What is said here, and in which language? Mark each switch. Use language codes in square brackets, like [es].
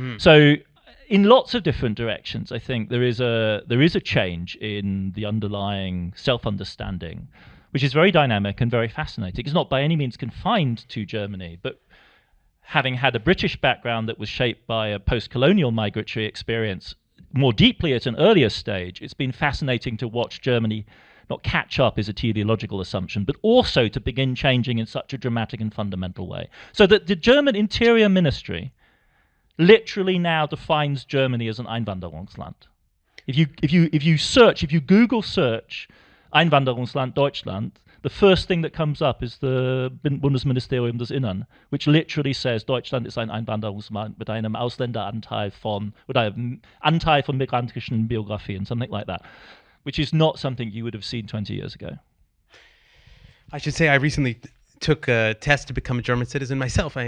[en] So in lots of different directions, I think there is a change in the underlying self-understanding, which is very dynamic and very fascinating. It's not by any means confined to Germany, but having had a British background that was shaped by a post-colonial migratory experience more deeply at an earlier stage, it's been fascinating to watch Germany not catch up is a teleological assumption, but also to begin changing in such a dramatic and fundamental way. So that the German Interior Ministry literally now defines Germany as an Einwanderungsland. If you Google search Einwanderungsland Deutschland, the first thing that comes up is the Bundesministerium des Innern, which literally says [de] Deutschland ist ein Einwanderungsland mit einem Ausländeranteil oder einem Anteil von migrantischen Biografien, [en] something like that, which is not something you would have seen 20 years ago. I should say I recently took a test to become a German citizen myself.